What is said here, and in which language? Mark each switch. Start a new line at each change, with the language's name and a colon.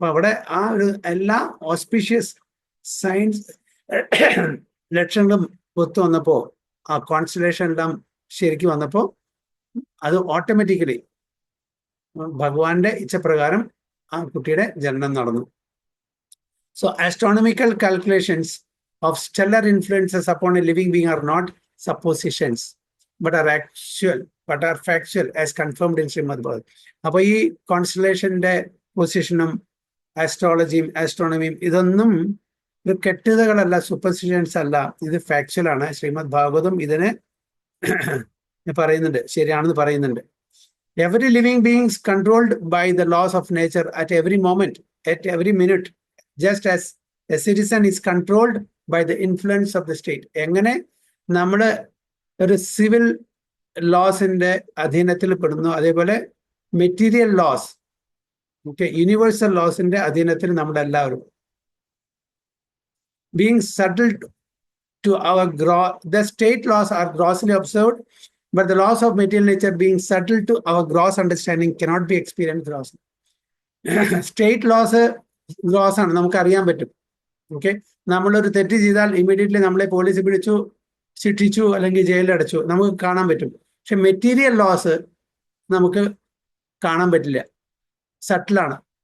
Malayalam: അപ്പൊ അവിടെ ആ ഒരു എല്ലാ ഓസ്പീഷ്യസ് സയൻസ് ലക്ഷണങ്ങളും ഒത്തു വന്നപ്പോ, ആ കോൺസ്റ്റലേഷൻ എല്ലാം ശരിക്കും വന്നപ്പോ അത് ഓട്ടോമാറ്റിക്കലി ഭഗവാന്റെ ഇച്ഛപ്രകാരം ആ കുട്ടിയുടെ ജനനം നടന്നു.
English: So astronomical calculations of stellar influences upon a living being are not suppositions but are factual as confirmed in Srimad Bhagavatam.
Malayalam: അപ്പൊ ഈ കോൺസ്റ്റലേഷന്റെ പൊസിഷനും ആസ്ട്രോളജിയും ആസ്ട്രോണമിയും ഇതൊന്നും ഇത് കെട്ടുകഥകളല്ല, സൂപ്പർസ്റ്റിഷൻസ് അല്ല, ഇത് ഫാക്ച്വൽ ആണ്. ശ്രീമദ് ഭാഗവതം ഇതിനെ പറയുന്നുണ്ട്, ശരിയാണെന്ന് പറയുന്നുണ്ട്.
English: Every living being is controlled by the laws of nature at every moment, at every minute, just as a citizen is controlled by the influence of the state.
Malayalam: എങ്ങനെ നമ്മൾ ഒരു സിവിൽ ലോസിന്റെ അധീനത്തിൽ പെടുന്നു, അതേപോലെ മെറ്റീരിയൽ ലോസ്, യൂണിവേഴ്സൽ ലോസിന്റെ അധീനത്തിൽ നമ്മളെല്ലാവരും.
English: Being subtle to our the state laws are grossly observed, but the laws of material nature being subtle to our gross understanding cannot be experienced grossly. State laws gross
Malayalam: ആണ്, നമുക്ക് അറിയാൻ പറ്റും. Okay, നമ്മളൊരു തെറ്റ് ചെയ്താൽ immediately നമ്മളെ police പിടിച്ചു, ശിക്ഷിച്ചു, അല്ലെങ്കിൽ ജയിലിലടച്ചു, നമുക്ക് കാണാൻ പറ്റും. പക്ഷെ മെറ്റീരിയൽ ലോസ് നമുക്ക് കാണാൻ പറ്റില്ല, സട്ടിലാണ്.